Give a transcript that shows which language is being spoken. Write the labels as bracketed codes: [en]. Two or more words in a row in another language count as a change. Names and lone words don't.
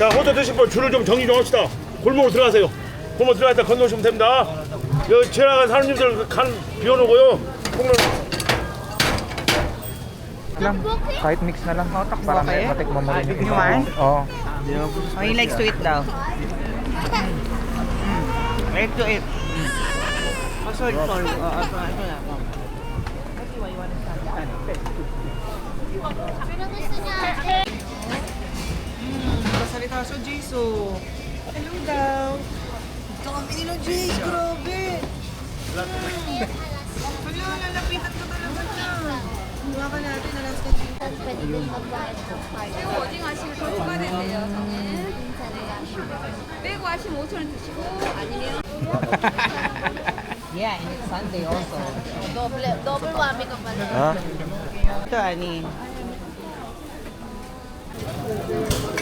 [ko] 먼저 드실 분 줄을 좀 정리 좀 합시다. 골목으로 들어가세요. 골목 들어갔다 건너시면 됩니다. 여기 지나간 사람님들 간 비워놓고요. 콩을 [tl] Lang, kahit mix na lang. Para may matikman mo rin yung [en] You want? [tl] Oo. [en] Oh, he likes to eat daw. Like to eat. Oh, sorry. [tl] Ito na. Pasalita sa Jisoo. Hello daw. Ito kami nilo Jace, grabe. Hello, lalapitan ko talaga siya. Buha ka natin, alas ka dito. pwede din magbayad ng card. [ko] 이거 어디 가시면 더 추가된대요, 저는. 빼고 하시면 5,000원 드시고, 아니면 [en] Yeah, and it's Sunday also. Double whammy [tl] ka pala. Ha? Ito, ani.